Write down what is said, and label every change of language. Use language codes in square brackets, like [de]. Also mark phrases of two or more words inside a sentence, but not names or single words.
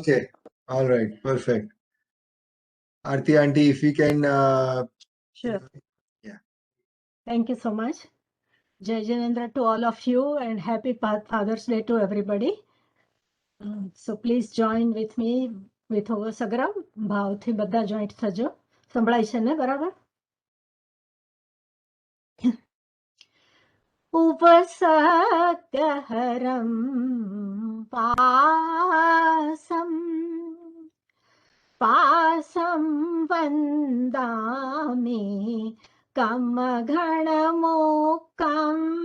[en] Okay. All right. Perfect. Aarti auntie, if you can. Sure. Yeah. Thank you so much. Jai Janendra to all of you and happy Father's Day to everybody. So please join with me with Sagram. [gu] ભાવથી બધા જોઈન્ટ થજો. સંભળાય છે ને બરાબર? [pra] उपसत्यहरं पासं वन्दामि कमघणमोक्कम्